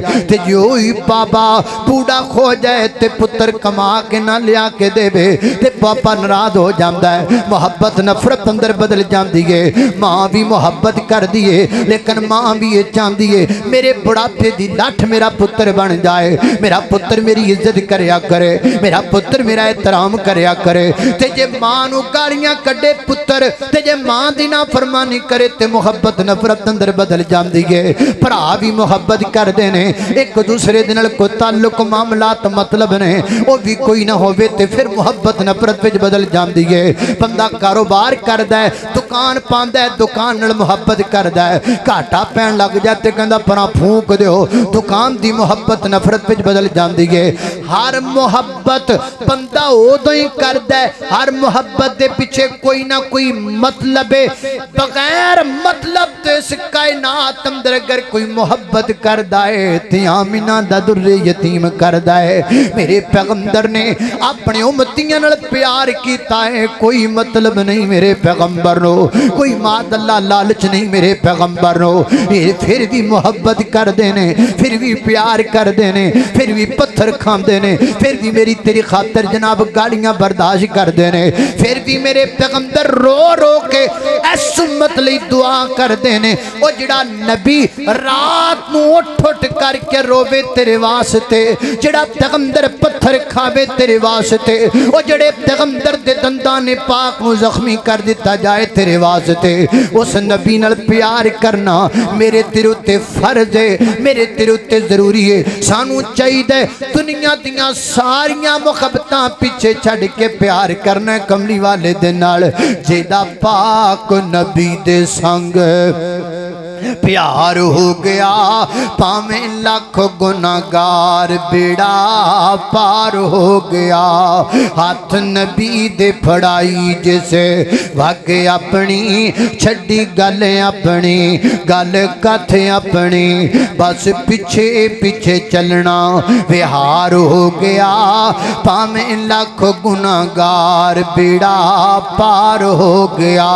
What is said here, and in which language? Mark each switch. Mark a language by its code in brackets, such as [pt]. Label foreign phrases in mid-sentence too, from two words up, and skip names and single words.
[pa] تے جو ہی بابا بوڑھا کھو جائے تے پتر کما کے نہ لیا کے دے وے تے پاپا ناراض ہو جاندا ہے، محبت نفرت اندر بدل جاندی ہے۔ ماں بھی محبت کر دیے لیکن ماں بھی یہ چاہندی ہے میرے بڑھاپے دی لٹھ میرا پتر بن جائے، میرا پتر میری عزت کریا کرے، میرا پتر میرا احترام کریا کرے۔ تے جے ماں نو گالیاں کڈے پتر، تے جے ماں دی نافرمانی کرے تے محبت نفرت اندر بدل جاندی ہے۔ بھرا بھی محبت کر دینے، ایک دوسرے دے نال کوئی تعلق معاملات مطلب نے، او بھی کوئی نہ ہووے تے پھر محبت نفرت وچ بدل جاندی ہے۔ بندہ کاروبار کردا ہے، دکان پاندا ہے، دکان نال محبت کردا ہے، گھاٹا پین لگ جائے تے کہندا پراں پھونک دیو، دکان دی محبت نفرت وچ بدل جاندی ہے۔ ہر محبت بندہ ادو ہی کردا ہے، ہر محبت دے پیچھے کوئی نہ کوئی مطلب ہے۔ بغیر مطلب تے اس کائنات اندر اگر کوئی محبت کردا ہے تے آمینہ دا در یتیم کردا ہے۔ میرے پیغمبر نے اپنے امتیاں نال پیار کیتا ہے، کوئی مطلب نہیں میرے پیغمبر نو، کوئی ماد اللہ لالچ نہیں میرے پیغمبر نو۔ یہ پھر بھی محبت کر دینے، پھر بھی پیار کر دینے، پھر بھی پتھر کھان دینے، پھر بھی میری تیری خاطر جناب گالیاں برداشت کر دینے، پھر بھی میرے پیغمبر رو رو کے اس امت لئی دعا کر دینے۔ او جڑا نبی رات نو اٹھ اٹھ کر کے روے تیرے واسطے، جڑا پیغمبر پتھر کھاوے تیرے واسطے، او جڑے پیغمبر دے دندان پاک کو زخمی کر دیتا جائے تیرے واسطے، اس نبی نال پیار کرنا میرے تیرے تے فرض ہے، میرے تیرے تے ضروری ہے۔ سانو چاہیے دنیا دیاں ساریاں محبتاں پیچھے چھڑ کے پیار کرنا کملی والے دے نال، جیدا پاک نبی دے سنگ پیار ہو گیا پاویں لاکھ گناہگار بیڑا پار ہو گیا۔ ہاتھ نبی دے پھڑائی جسے واقع اپنی چھڑی گل اپنی گل کتھ اپنی بس پیچھے پیچھے چلنا وہار ہو گیا پاویں لاکھ گناہگار بیڑا پار ہو گیا۔